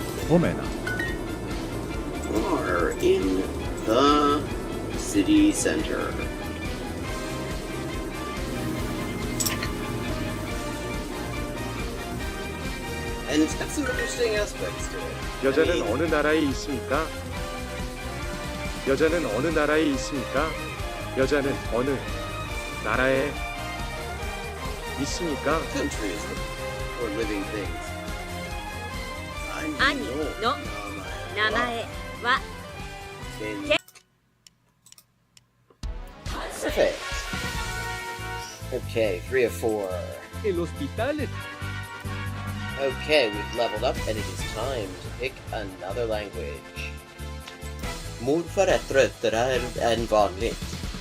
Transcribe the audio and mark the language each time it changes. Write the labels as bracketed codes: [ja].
[fi] Omena. [en] Are in the city center. And it's got some interesting aspects to it. [ko] 여자는 어느 나라에 있습니까? 여자는 어느 나라에 있습니까? 여자는 어느 나라에 있습니까? [en] Countries or living things. [ja] 兄の名前は [en] Perfect. Okay, 3 of 4. [es] El hospital. [en] Okay, we've leveled up and it is time to pick another language. [sv] Mordförrättare än vanligt.